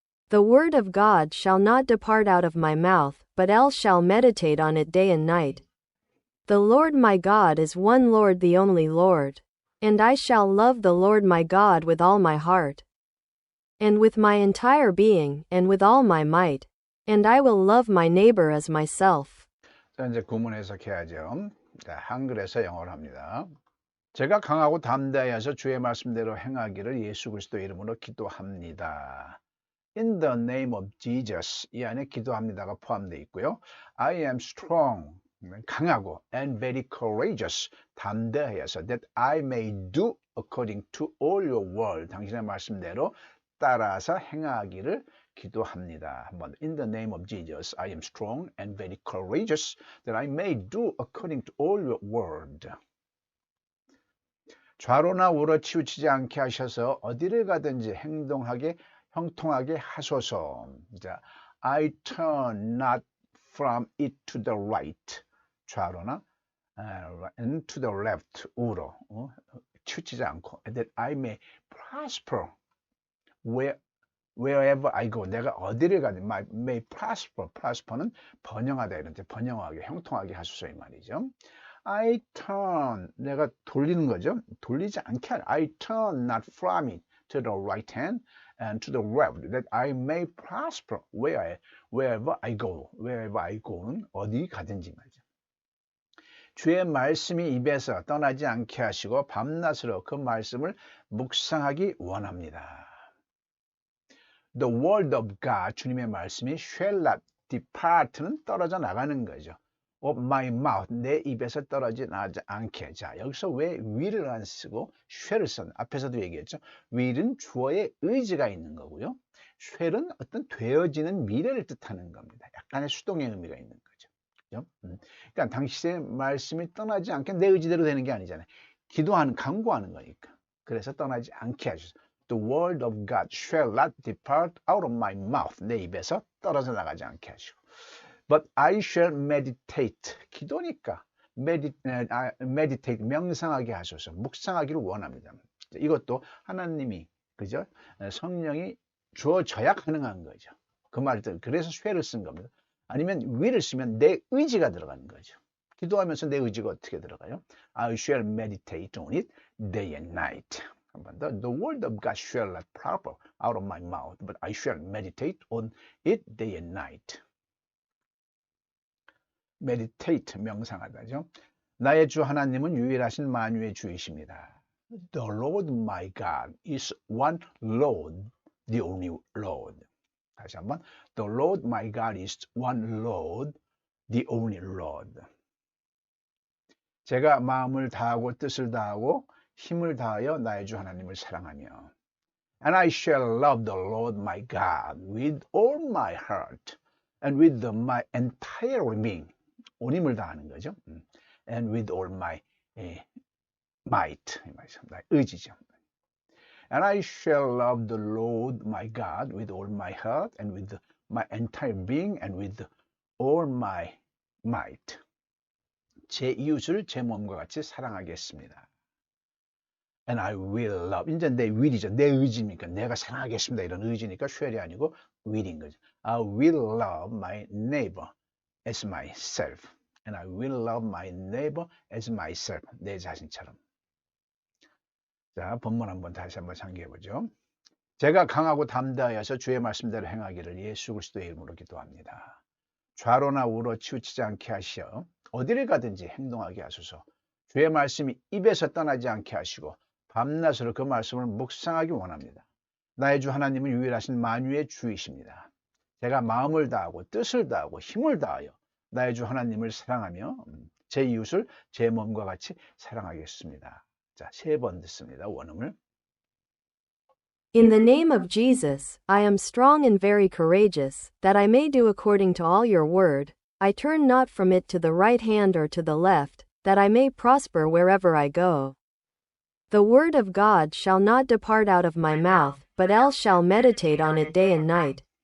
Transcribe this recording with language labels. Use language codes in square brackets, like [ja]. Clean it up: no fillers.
[en] The word of God shall not depart out of my mouth, but else shall meditate on it day and night. The Lord my God is one Lord, the only Lord. And I shall love the Lord my God with all my heart, and with my entire being, and with all my might. And I will love my neighbor as myself. [ko] 자, 이제 구문 해석해야죠. 자, 한글에서 영어로 합니다. 제가 강하고 담대하여서 주의 말씀대로 행하기를 예수 그리스도 이름으로 기도합니다. [en] In the name of Jesus, [ko] 이 안에 기도합니다가 포함되어 있고요. [en] I am strong, [ko] 강하고, [en] and very courageous, [ko] 담대하여서, [en] that I may do according to all your word, [ko] 당신의 말씀대로 따라서 행하기를 기도합니다. 한번 [en] In the name of Jesus, I am strong and very courageous, that I may do according to all your word. [ko] 좌로나 우로 치우치지 않게 하셔서 어디를 가든지 행동하게 형통하게 하소서. [en] 자, I turn not from it to the right. [ko] 좌로나 [en] and to the left. [ko] 우로 치우치지 않고 [en] that I may prosper wherever I go. [ko] 내가 어디를 가든 [en] may prosper. [ko] prosper는 번영하다 이런 데 번영하게 형통하게 하소서 이 말이죠. [en] I turn [ko] 내가 돌리는 거죠. 돌리지 않게 [en] I turn not from it to the right hand and to the left that I may prosper wherever I go. wherever I go [ko] 는 어디 가든지 말이죠. 주의 말씀이 입에서 떠나지 않게 하시고 밤낮으로 그 말씀을 묵상하기 원합니다. [en] The word of God, [ko] 주님의 말씀이 [en] shall not depart는 [ko] 떨어져 나가는 거죠. [en] of my mouth, [ko] 내 입에서 떨어지지 않게. 자, 여기서 왜 will을 안 쓰고 shall을 썼나? 앞에서도 얘기했죠. will은 주어의 의지가 있는 거고요. shall은 어떤 되어지는 미래를 뜻하는 겁니다. 약간의 수동의 의미가 있는 거죠. 그죠? 그러니까 당신의 말씀이 떠나지 않게 내 의지대로 되는 게 아니잖아요. 기도하는, 간구하는 거니까. 그래서 떠나지 않게 하셔서 [en] The word of God shall not depart out of my mouth. [ko] 내 입에서 떨어져 나가지 않게 하시고. [en] But I shall meditate. [ko] 기도니까 meditate, 명상하게 하소서. 묵상하기를 원합니다. 이것도 하나님이, 그죠? 성령이 주어져야 가능한 거죠. 그 말들. 그래서 shall을 쓴 겁니다. 아니면 will을 쓰면 내 의지가 들어가는 거죠. 기도하면서 내 의지가 어떻게 들어가요? [en] I shall meditate on it day and night. [ko] 한번 더. [en] The word of God shall not proper out of my mouth, but I shall meditate on it day and night. [ko] meditate, 명상하다죠. 나의 주 하나님은 유일하신 만유의 주이십니다. [en] The Lord my God is one Lord, the only Lord. [ko] 다시 한번. [en] The Lord my God is one Lord, the only Lord. [ko] 제가 마음을 다하고 뜻을 다하고 힘을 다하여 나의 주 하나님을 사랑하며 [en] And I shall love the Lord my God with all my heart and with my entire being. [ko] 온 힘을 다하는 거죠. [en] And with all my might. [ko] 나의 의지죠. [en] And I shall love the Lord my God with all my heart and with my entire being and with all my might. [ko] 제 이웃을 제 몸과 같이 사랑하겠습니다. [en] And I will love. [ko] 이제 내 [en] will이죠. [ko] 내 의지니까 내가 사랑하겠습니다. 이런 의지니까 shall이 아니고 will인 거죠. [en] I will love my neighbor as myself. And I will love my neighbor as myself. [ko] 내 자신처럼. 자, 본문 한번 다시 한번 상기해 보죠. 제가 강하고 담대하여서 주의 말씀대로 행하기를 예수 그리스도의 이름으로 기도합니다. 좌로나 우로 치우치지 않게 하시어 어디를 가든지 행동하게 하소서. 주의 말씀이 입에서 떠나지 않게 하시고 밤낮으로 그 말씀을 묵상하기 원합니다. 나의 주 하나님은 유일하신 만유의 주이십니다. 제가 마음을 다하고 뜻을 다하고 힘을 다하여 나의 주 하나님을 사랑하며 제 이웃을 제 몸과 같이 사랑하겠습니다. 자, 3번 듣습니다. 원음을. [en] In the name of Jesus, I am strong and very courageous, that I may do according to all your word. I turn not from it to the right hand or to the left, that I may prosper wherever I go. The word of God shall not depart out of my mouth, but else shall meditate on it day and night.